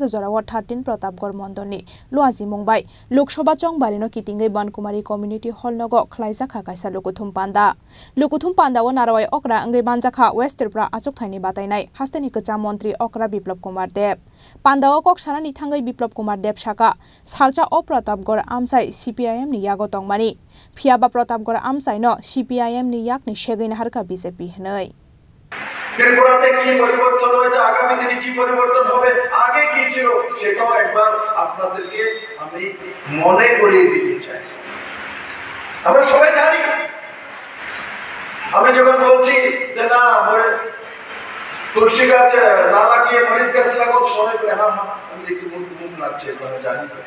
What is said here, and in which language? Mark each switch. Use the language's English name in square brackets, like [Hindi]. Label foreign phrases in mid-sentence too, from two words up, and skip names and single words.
[Kok Borok] जराव 13 प्रतापगढ़ मंडलनि लुआजी मुंबाई लोकसभा चौबारिनो कितिंगै बनकुमारी कम्युनिटी हॉल नगो खलाइजाखा काisa लोकुथुम पांदा व नारवाई अग्रा अंगै मानजाखा वेस्ट त्रिपुरा आचुक थाइनि बातायनाय हास्तेनि कचा मंत्री अग्रा बिप्लब कुमार देव पांदाव कक्सारानि थांगै बिप्लब कुमार देव साका सालचा अ प्रतापगढ़ आमसाई CPIM नि यागो तंगमानि फियाबा प्रतापगढ़ आमसाई न CPIM नि याकनि सेगैना हारका बीजेपी हनै [Bangla] त्रिपुराते কি পরিবর্তন হয়েছে আগামী দিনে কি পরিবর্তন হবে আগে কি ছিল সেটাও একবার আপনাদেরকে আমি মনে করিয়ে দিতে চাই আমরা সবাই জানি আমি যখন বলছি যে না তুলসী গাছ না লাগিয়ে মরিচ গাছ লাগাও সবাই বলে হ্যাঁ আমি দেখি মুখ লাগছে আমি জানি